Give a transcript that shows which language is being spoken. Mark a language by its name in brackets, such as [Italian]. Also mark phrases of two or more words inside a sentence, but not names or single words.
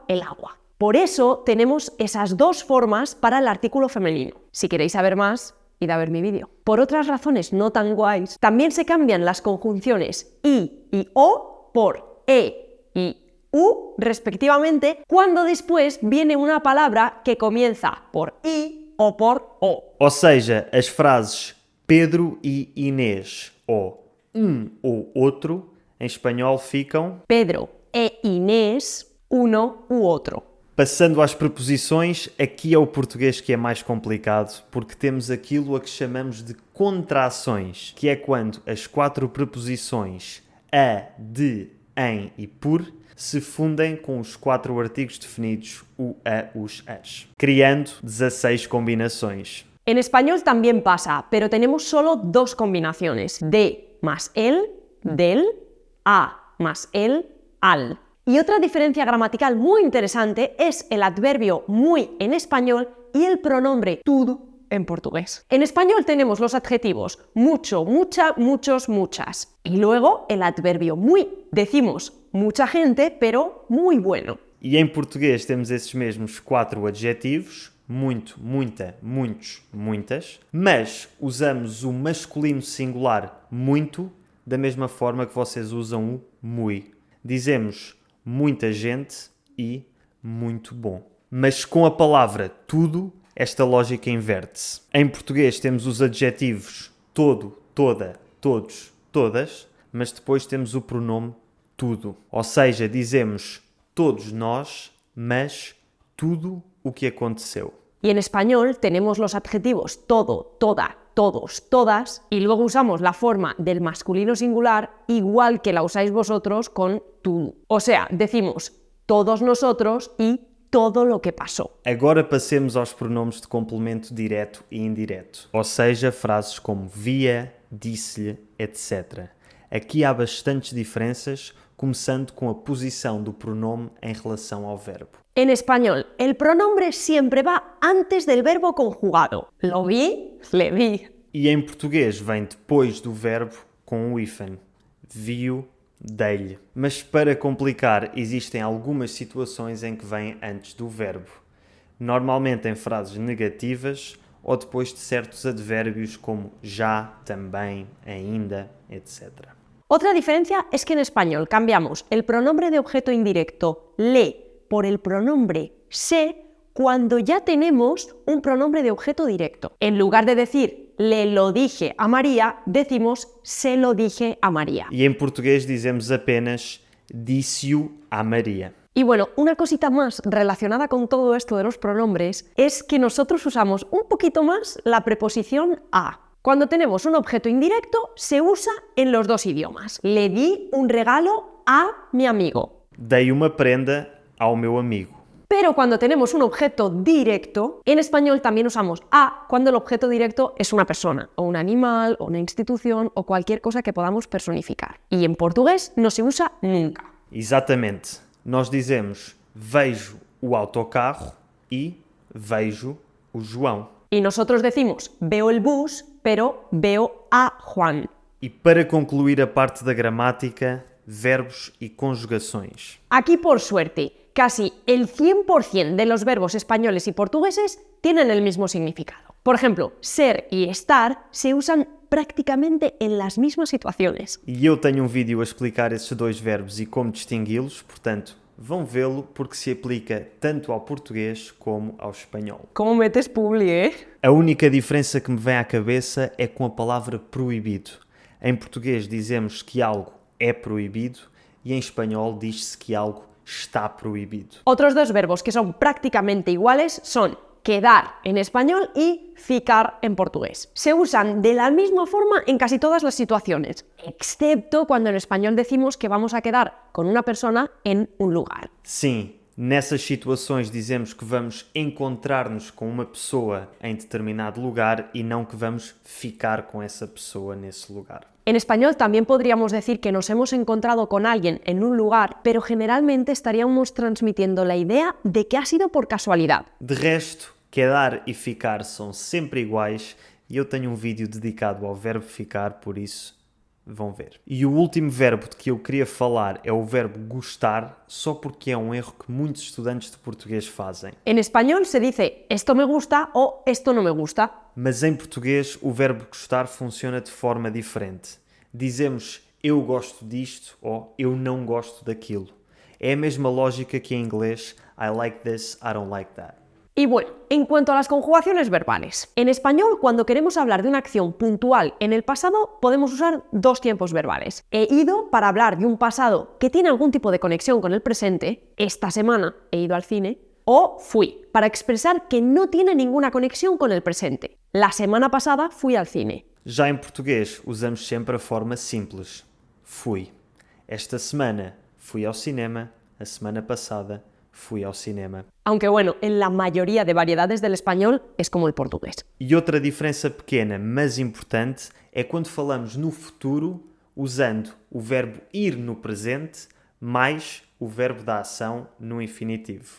[Spanish] Por eso tenemos esas dos formas para el artículo femenino. Si queréis saber más, id a ver mi vídeo. Por otras razones no tan guays, también se cambian las conjunciones i y o por e y u, respectivamente, cuando después viene una palabra que comienza por i o por o. [Portuguese] Ou seja, as frases Pedro e Inês ou ou outro, em espanhol ficam [Spanish] Pedro e Inés, uno u otro. [Portuguese] Passando às preposições, aqui é o português que é mais complicado, porque temos aquilo a que chamamos de contrações, que é quando as 4 preposições a, de, em e por se fundem com os 4 artigos definidos o, a, os, as, criando 16 combinações. [Spanish] En español también pasa, pero tenemos solo 2 combinaciones, de más el, del, a más el, al. Y otra diferencia gramatical muy interesante es el adverbio muy en español y el pronombre tudo en portugués. En español tenemos los adjetivos mucho, mucha, muchos, muchas. Y luego el adverbio muy. Decimos mucha gente, pero muy bueno. [Portuguese] E em português temos esses mesmos 4 adjetivos, muito, muita, muitos, muitas, mas usamos o masculino singular muito da mesma forma que vocês usam o muy. Dizemos muita gente e muito bom. Mas com a palavra tudo, esta lógica inverte-se. Em português temos os adjetivos todo, toda, todos, todas, mas depois temos o pronome tudo. Ou seja, dizemos todos nós, mas tudo o que aconteceu. [Spanish] Y en español tenemos los adjetivos todo, toda, todos, todas, y luego usamos la forma del masculino singular igual que la usáis vosotros con tú. O sea, decimos todos nosotros y todo lo que pasó. [Portuguese] Agora passemos aos pronomes de complemento direto e indireto, ou seja, frases como via, disse-lhe, etc. Aqui há bastantes diferenças, começando com a posição do pronome em relação ao verbo. [Spanish] En español, el pronombre siempre va antes del verbo conjugado. Lo vi, le vi. [Portuguese] E em português vem depois do verbo com o hífen. Viu, dei-lhe. Mas para complicar, existem algumas situações em que vem antes do verbo. Normalmente em frases negativas ou depois de certos advérbios como já, também, ainda, etc. [Spanish] Otra diferencia es que en español cambiamos el pronombre de objeto indirecto le por el pronombre se cuando ya tenemos un pronombre de objeto directo. En lugar de decir le lo dije a María, decimos se lo dije a María. [Portuguese] E em português dizemos apenas disse-o a Maria. [Spanish] Y bueno, una cosita más relacionada con todo esto de los pronombres es que nosotros usamos un poquito más la preposición a. Cuando tenemos un objeto indirecto, se usa en los dos idiomas. Le di un regalo a mi amigo. [Portuguese] Dei uma prenda ao meu amigo. [Spanish] Pero cuando tenemos un objeto directo, en español también usamos a cuando el objeto directo es una persona, o un animal, o una institución, o cualquier cosa que podamos personificar. Y en portugués no se usa nunca. [Portuguese] Exatamente. Nós dizemos vejo o autocarro e vejo o João. [Spanish] Y nosotros decimos veo el bus, pero veo a Juan. [Portuguese] E para concluir a parte da gramática, verbos e conjugações. [Spanish] Aquí, por suerte, casi el 100% de los verbos españoles y portugueses tienen el mismo significado. Por ejemplo, ser y estar se usan prácticamente en las mismas situaciones. [Portuguese] E eu tenho um vídeo a explicar esses dois verbos e como distingui-los, portanto, vão vê-lo porque se aplica tanto ao português como ao espanhol. [Spanish] ¿Cómo metes publi, eh? [Portuguese] A única diferença que me vem à cabeça é com a palavra proibido. Em português dizemos que algo é proibido e em espanhol diz-se que algo [Spanish] está prohibido. Otros dos verbos que son prácticamente iguales son quedar en español y ficar en portugués. Se usan de la misma forma en casi todas las situaciones, excepto cuando en español decimos que vamos a quedar con una persona en un lugar. [Portuguese] Sim, nessas situações dizemos que vamos encontrar-nos com uma pessoa em determinado lugar e não que vamos ficar com essa pessoa nesse lugar. [Spanish] En español también podríamos decir que nos hemos encontrado con alguien en un lugar, pero generalmente estaríamos transmitiendo la idea de que ha sido por casualidad. [Portuguese] De resto, quedar e ficar são sempre iguais e eu tenho um vídeo dedicado ao verbo ficar, por isso vão ver. E o último verbo de que eu queria falar é o verbo gostar, só porque é um erro que muitos estudantes de português fazem. [Spanish] En español se dice esto me gusta o esto no me gusta. [Portuguese] Mas em português o verbo gostar funciona de forma diferente. Dizemos eu gosto disto ou eu não gosto daquilo. É a mesma lógica que em inglês [English] I like this, I don't like that. [Spanish] Y bueno, en cuanto a las conjugaciones verbales, en español cuando queremos hablar de una acción puntual en el pasado podemos usar dos tiempos verbales. He ido para hablar de un pasado que tiene algún tipo de conexión con el presente, esta semana he ido al cine, o fui, para expresar que no tiene ninguna conexión con el presente. La semana pasada fui al cine. [Portuguese] Já em português usamos sempre a forma simples. Fui. Esta semana fui ao cinema, a semana passada fui ao cinema. [Spanish] Aunque bueno, en la mayoría de variedades del español es como el portugués. [Portuguese] E outra diferença pequena, mas importante, é quando falamos no futuro usando o verbo ir no presente mais o verbo da ação no infinitivo.